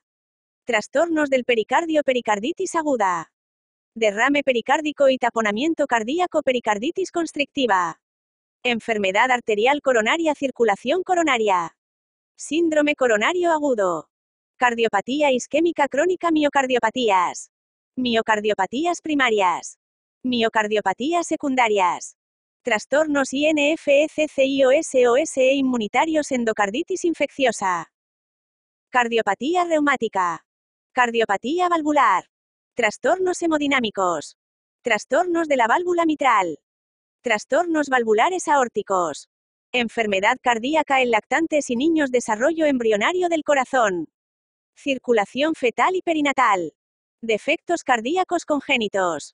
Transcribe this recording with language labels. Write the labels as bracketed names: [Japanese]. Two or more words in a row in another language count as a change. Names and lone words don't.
[Spanish] Trastornos del pericardio, pericarditis aguda. Derrame pericárdico y taponamiento cardíaco, pericarditis constrictiva. Enfermedad arterial coronaria, circulación coronaria. Síndrome coronario agudo. Cardiopatía isquémica crónica, miocardiopatías. Miocardiopatías primarias. Miocardiopatías secundarias. Trastornos INFECCIOSOSE inmunitarios, endocarditis infecciosa. Cardiopatía reumática. Cardiopatía valvular. Trastornos hemodinámicos. Trastornos de la válvula mitral. Trastornos valvulares aórticos. Enfermedad cardíaca en lactantes y niños, desarrollo embrionario del corazón. Circulación fetal y perinatal. Defectos cardíacos congénitos.